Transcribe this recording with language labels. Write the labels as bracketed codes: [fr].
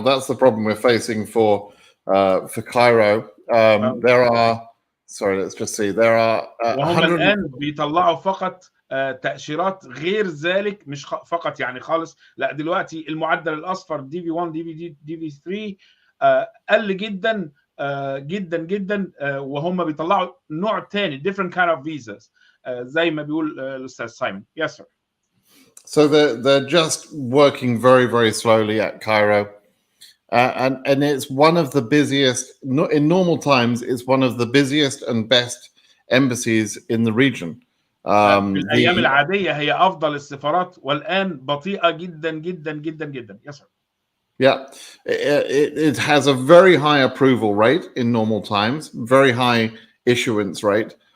[en] That's the problem we're facing for Cairo. There are, sorry, let's just see. There are [ar] وهم الآن بيطلعوا فقط تأشيرات غير ذلك، مش فقط يعني خالص. لا دلوقتي المعدل الأصفر دي في 1 دي في 3 قل جدا جدا جدا، وهم بيطلعوا نوع تاني [en] different kind of visas [ar] زي ما بيقول الأستاذ سايمون. [en] Yes sir. So they're just working very, very slowly at Cairo, and it's one of the busiest. In normal times, it's one of the busiest and best embassies in the region. [ar] في الأيام العادية هي أفضل السفارات، والآن بطيئة جدا جدا جدا جدا. [en] Yes sir. Yeah, it has a very high approval rate in normal times, very high issuance rate.